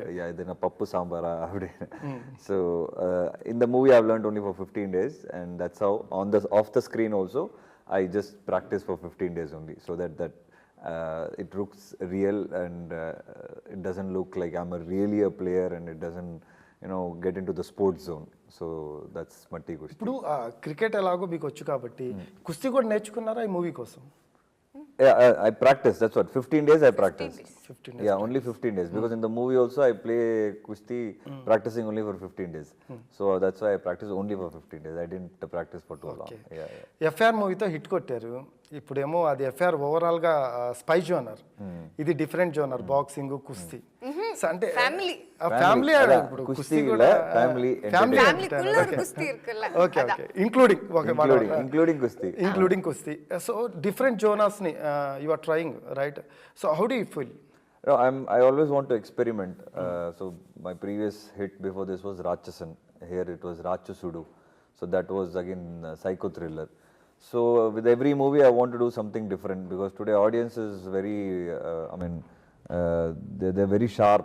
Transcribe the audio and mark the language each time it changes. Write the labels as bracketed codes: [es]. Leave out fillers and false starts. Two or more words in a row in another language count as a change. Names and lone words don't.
[en] Yeah, then a pappu sambara. So in the movie, I've learned only for 15 days, and that's how off the screen also, I just practice for 15 days only, so that it looks real, and it doesn't look like I'm really a player, and it doesn't get into the sports zone. So that's Matti Kusthi. [te] ఇప్పుడు క్రికెట్ ఎలాగో మీకు వచ్చు కాబట్టి కుస్తీ కూడా నేర్చుకున్నారా ఈ మూవీ కోసం? [en] Yeah, I practice. That's what 15 days I practice. 15 days. Yeah, only 15 days, because in the movie also I play Kusti practicing only for 15 days. So that's why I practice only for 15 days. I didn't practice for too long. Yeah. [te] ఎఫ్ఆర్ మూవీతో హిట్ కొట్టారు. ఇప్పుడేమో అది ఎఫ్ఆర్ ఓవరాల్ గా [en] spy genre, [te] ఇది [en] different genre, [te] బాక్సింగ్ కుస్తీ. అంటే [en] Family. [te] ఫ్యామిలీ ఇప్పుడు కుస్తీ కూడా [en] family [ta] Family-kulla ஒரு குஸ்தி இருக்குல்ல. [te] ఓకే ఓకే, ఇంక్లూడింగ్ కుస్తీ. [en] so different genres ని you are trying, right? so how do you feel? No, I always want to experiment. So my previous hit before this was Ratchasan. Here it was Ratchasudu. So that was again psycho thriller. So with every movie I want to do something different, because today audience is very, they're very sharp.